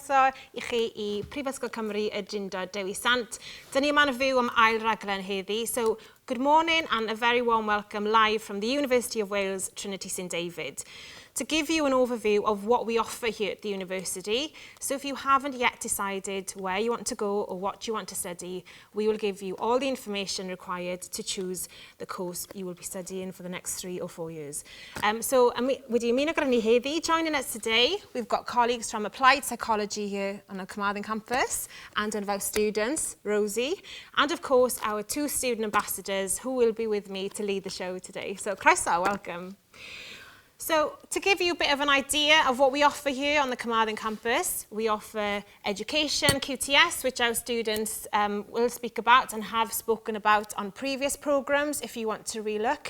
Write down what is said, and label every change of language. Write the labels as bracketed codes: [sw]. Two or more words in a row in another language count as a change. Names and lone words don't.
[cy] i chi i Prifysgol Cymru y Drindod Dewi Sant. Dyn ni yma yn fyw am ail raglen heddi. [en] So, good morning and a very warm welcome live from the University of Wales, Trinity St David. To give you an overview of what we offer here at the university. So if you haven't yet decided where you want to go or what you want to study, we will give you all the information required to choose the course you will be studying for the next 3 or 4 years. [cy] Wedi ymuno gyda ni heddi, [en] joining us today, we've got colleagues from Applied Psychology here on the Carmarthen campus and one of our students, Rosie, and of course our 2 student ambassadors who will be with me to lead the show today. So croeso, welcome. So, to give you a bit of an idea of what we offer here on the Carmarthen campus, we offer education, QTS, which our students will speak about and have spoken about on previous programmes if you want to relook.